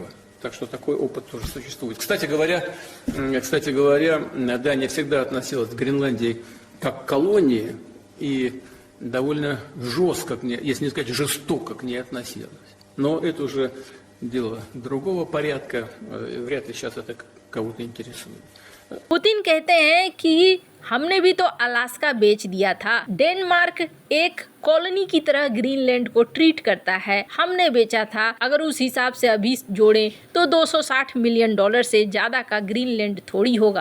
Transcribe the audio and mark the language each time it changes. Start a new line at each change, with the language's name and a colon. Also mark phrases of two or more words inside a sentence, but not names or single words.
Russian: Так что такой опыт тоже существует. Кстати говоря, Дания всегда относилась к Гренландии как к колонии и довольно жестко, если не сказать жестоко, к ней относилась. Но это уже дело другого порядка, вряд ли сейчас это кого-то интересует.
Hindi: पुतिन कहते हैं कि हमने भी तो अलास्का बेच दिया था, डेनमार्क एक कॉलोनी की तरह ग्रीनलैंड को ट्रीट करता है, हमने बेचा था। अगर उस हिसाब से अभी जोड़े तो 260
English: million dollar
Hindi: से ज्यादा का ग्रीनलैंड थोड़ी होगा।